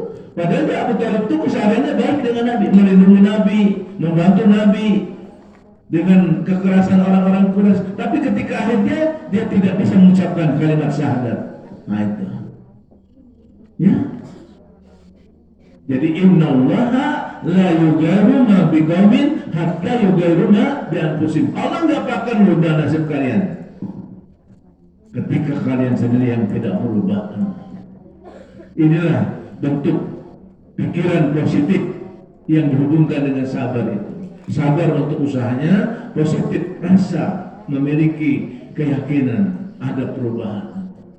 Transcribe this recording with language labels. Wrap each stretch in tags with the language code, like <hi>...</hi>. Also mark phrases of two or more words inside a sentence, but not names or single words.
<id>Padahal Abu Thalib itu kesehariannya baik dengan Nabi, melindungi Nabi, membantu Nabi dengan kekerasan orang-orang Quraisy, tapi ketika akhirnya dia tidak bisa mengucapkan kalimat syahadat. Nah itu. Ya.</id> <ar>Jadi إن الله لا يغير ما بقوم حتى يغير ما بأنفسهم.</ar> <id>Allah enggak akan merubah nasib kalian ketika kalian sendiri yang tidak merubah. Inilah bentuk pikiran positif yang dihubungkan dengan sabar itu. Sabar untuk usahanya, positif rasa memiliki keyakinan ada perubahan.</id>